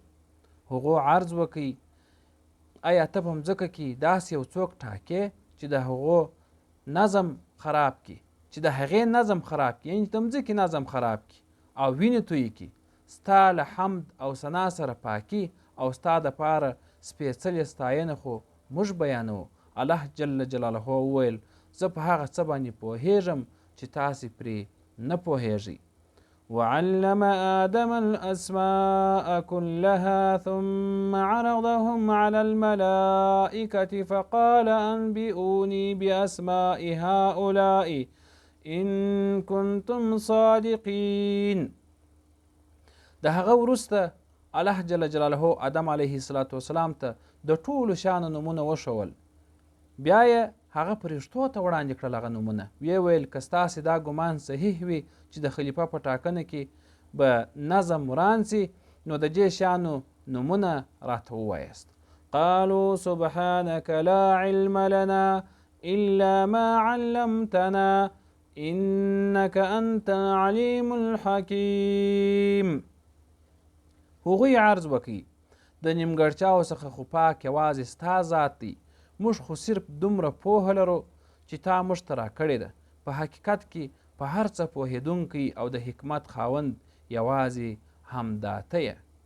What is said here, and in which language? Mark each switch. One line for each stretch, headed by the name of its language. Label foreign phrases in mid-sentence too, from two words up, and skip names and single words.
Pashto: هغو عرض وکړي آیا ته په مځکه کې داسې یو څوک ټاکې چې د هغې نظم خراب کړي یعنې د مځکې نظم خراب کړي او وینې تویې کړي، ستا له حمد او ثنا سره پاکي او ستا دپاره سپېڅلې ستاینه خو موږ بیانوو. الله
Arabic: جل جلاله
Pashto: وویل زه په هغه څه باندې پوهیږم چې تاسې پرې نه پوهیږئ.
Arabic: وعلم آدم الأسماء كلها ثم عرضهم على الملائكة فقال أنبئوني بأسماء هؤلاء إن كنتم صادقين.
Pashto: د هغه وروسته الله
Arabic: جل جلاله
Pashto: آدم
Arabic: علیه السلام
Pashto: ته د ټولو شیانو نومونه وښول. بیا یې هغه فرشتو ته وړاندې کړل هغه نومونه. ویې ویل که ستاسې دا ګمان صحیح وي چې د خلیفه په ټاکنه کې به نظم وران سي نو د دې شیانو نومونه راته ووایاست.
Arabic: قالوا سبحانك لا علم لنا إلا ما علمتنا إنك أنت العليم الحكيم.
Pashto: هغوی عرض وکړي د نیمګړتیاو څخه خو پاک یوازې ستا ذات دی، موږ خو صرف دومره پوهه لرو چې تا موږ ته راکړې ده. په حقیقت کې په هر څه پوهېدونکی او د حکمت خاوند یوازې همدا ته یې.